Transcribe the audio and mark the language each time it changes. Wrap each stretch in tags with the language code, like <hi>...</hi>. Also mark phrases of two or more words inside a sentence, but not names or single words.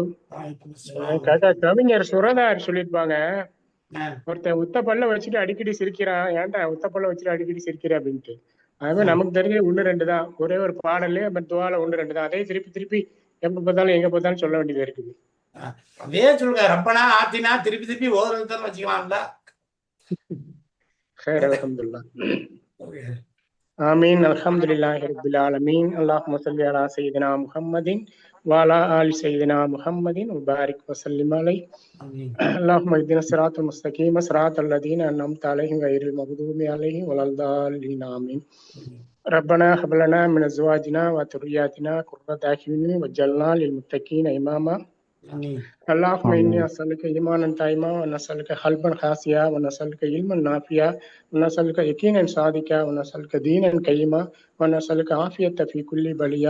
<ta>காக்கா கவிஞர் சுரதார் சொல்லியிருப்பாங்க, ஒருத்தன் உத்த பல்ல வச்சுட்டு அடிக்கடி சிரிக்கிறான், ஏன்டா உத்த பல்ல வச்சுட்டு அடிக்கடி சிரிக்கிற அப்படின்ட்டு. அதுமாதிரி நமக்கு தெரிஞ்ச 1-2 தான், ஒரே ஒரு பாடல்லே துவால 1-2 தான். அதே திருப்பி திருப்பி எப்ப பார்த்தாலும் எங்க பார்த்தாலும் சொல்ல வேண்டியது இருக்குது. அதே சொல்லுங்க,</ta> <ar>ربنا آتنا</ar> <ta>திருப்பி திருப்பி ஓதுறது தான் வச்சுக்கலாம்ல.</ta> <ar>خير الحمد لله آمين الحمد لله رب العالمين اللهم صل على سيدنا محمد وعلى آل سيدنا محمد وبارك وسلم عليه اللهم اهدنا الصراط المستقيم صراط الذين أنعمت عليهم غير المغضوب عليهم ولا الضالين آمين ربنا هب لنا من أزواجنا وذرياتنا قرة أعين واجعلنا للمتقين إماما اللهم إني أسألك إيمانا دائما ونسألك قلبا خاشعا ونسألك علما نافعا ونسألك يقينا صادقا ونسألك دينا قيما ونسألك عافية في كل بلية.</ar>